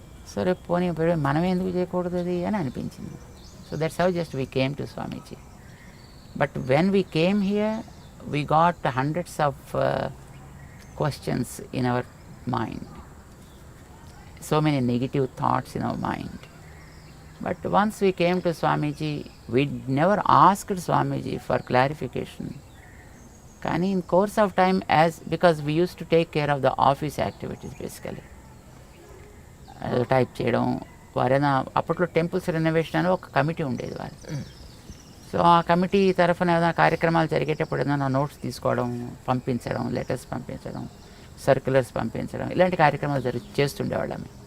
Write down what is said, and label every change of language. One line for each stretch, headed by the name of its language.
Telugu: So రేపు పోనీ మనం ఎందుకు చేయకూడదు అది అని అనిపించింది.
English: So that's how just we came to Swamiji. But when we came here we got hundreds of questions in our mind, so many negative thoughts in our mind. But once we came to Swamiji, we never asked Swamiji for clarification.
Telugu: Kani
English: in course of time, because we used to take care of the office activities basically.
Telugu: Type చేయడం, వారైనా అప్పట్లో temples renovation అని ఒక committee ఉండేది వారి. So ఆ committee తరఫున ఏదైనా కార్యక్రమాలు జరిగేటప్పుడు ఏదైనా నోట్స్ తీసుకోవడం, పంపించడం, లెటర్స్ పంపించడం, సర్క్యులర్స్ పంపించడం, ఇలాంటి కార్యక్రమాలు చేస్తుండేవాళ్ళం.